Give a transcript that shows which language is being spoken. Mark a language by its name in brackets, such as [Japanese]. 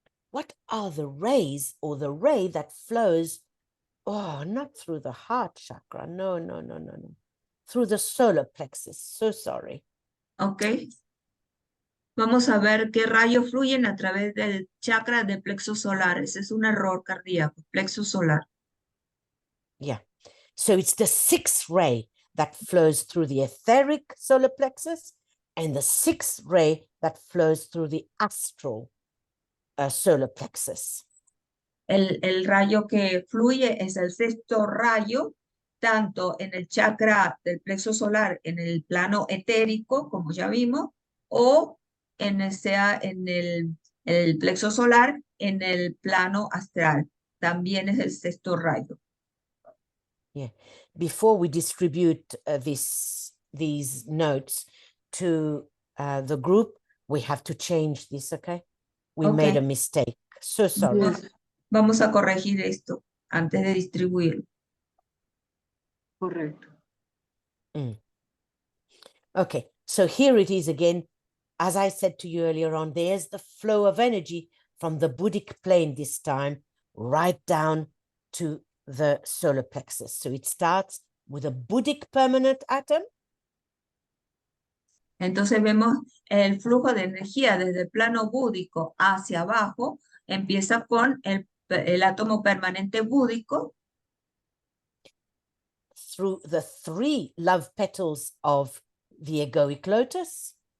[English] What are the rays, or the ray that flows, not through the heart chakra, no, through the solar plexus, so sorry. Ok. [Spanish] Vamos a ver qué rayos fluyen a través del chakra de plexo solar. Ese es un error cardíaco, plexo solar. [English] Yeah. So it's the sixth ray that flows through the etheric solar plexus and the sixth ray that flows through the astral solar plexus. [Spanish] El rayo que fluye es el sexto rayo, tanto en el chakra del plexo solar, en el plano etérico, como ya vimos, o sea en el el plexo solar en el plano astral. También es el sexto rayo. [English] Yeah. Before we distribute these notes to the group, we have to change this, okay? We Ok. made a mistake. So sorry. [Spanish] Vamos a corregir esto antes de distribuirlo. Correcto. [English] Okay, so here it is again. As I said to you earlier on, there's the flow of energy from the Buddhic plane this time, right down to the solar plexus. So it starts with a Buddhic permanent atom. [Spanish] Entonces vemos el flujo de energía desde el plano búdico hacia abajo. Empieza con el átomo permanente búdico, [English] Through the 3 love petals of the egoic lotus.